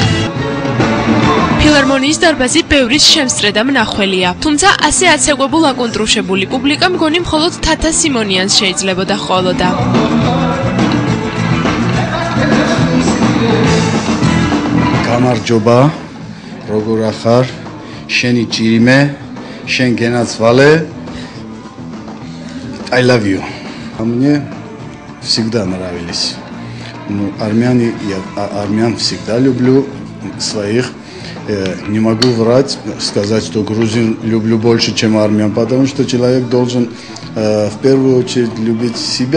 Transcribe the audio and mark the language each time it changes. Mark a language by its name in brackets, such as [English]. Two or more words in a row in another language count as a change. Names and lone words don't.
[Georgian] ფილარმონიის დარბაზი ბევრის შემსწრე და მნახველია, თუმცა ასე აცეკვებულ აკონტრუშებული პუბლიკა მგონი მხოლოდ თათა სიმონიანს შეიძლებოდა ხოლოდა. გამარჯობა, როგორ ახარ? შენი ჭირიმე, შენ გენაცვალე. [English] I love you. [Russian] Мне всегда нравились. Ну, армян всегда люблю своих. Не могу врать, сказать, что грузин люблю больше, чем армян, потому что человек должен в первую очередь любить себя.